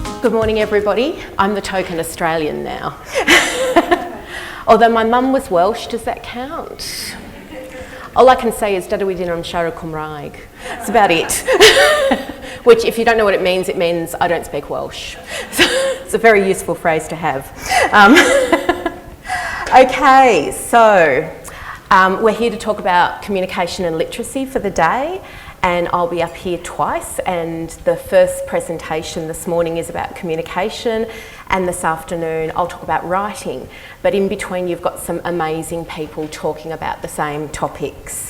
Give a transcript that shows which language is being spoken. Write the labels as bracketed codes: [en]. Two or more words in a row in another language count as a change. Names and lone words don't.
[en] Good morning, everybody. I'm the token Australian now. Although my mum was Welsh, does that count? All I can say is [cy] Dydw i ddim yn siarad Cymraeg. [en] That's about it. Which, if you don't know what it means I don't speak Welsh. So it's a very useful phrase to have. Okay, so we're here to talk about communication and literacy for the day, and I'll be up here twice, and the first presentation this morning is about communication, and this afternoon I'll talk about writing, but in between you've got some amazing people talking about the same topics.